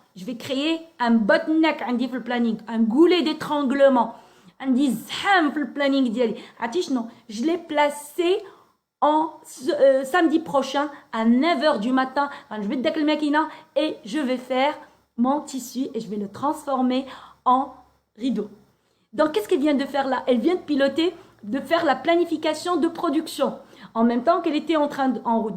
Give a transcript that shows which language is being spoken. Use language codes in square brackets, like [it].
[fr] Je vais créer un bottleneck [ar] عندي في [fr] planning, un goulet d'étranglement. [ar] عندي زحام في planning ديالي. عرفتي شنو؟ [fr] Je l'ai placé en samedi prochain à 9h du matin. Je vais te le maquina et je vais faire mon tissu et je vais le transformer en rideau. Donc, qu'est-ce qu'elle vient de faire là? Elle vient de piloter, de faire la planification de production en même temps qu'elle était en route.